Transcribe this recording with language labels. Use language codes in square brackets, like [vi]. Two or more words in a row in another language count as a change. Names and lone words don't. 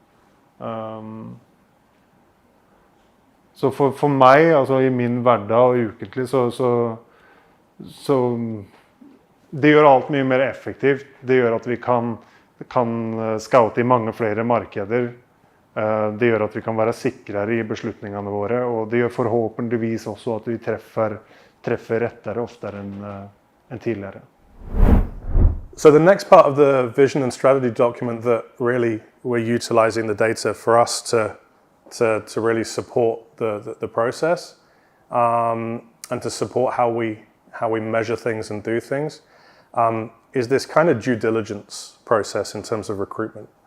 [no] Så for meg, altså i min hverdag og ukentlig, så det gjør alt mye mer effektivt. Det gjør at vi kan scoute i mange flere markeder. Det gjør at vi kan være sikrere i beslutningene våre, og det gjør forhåpentligvis også at vi treffer rettere oftere enn tidligere. [en] So the next part of the vision and strategy document that really we're utilizing the data for us to really support the process and to support how we measure things and do things is this kind of due diligence process in terms of recruitment.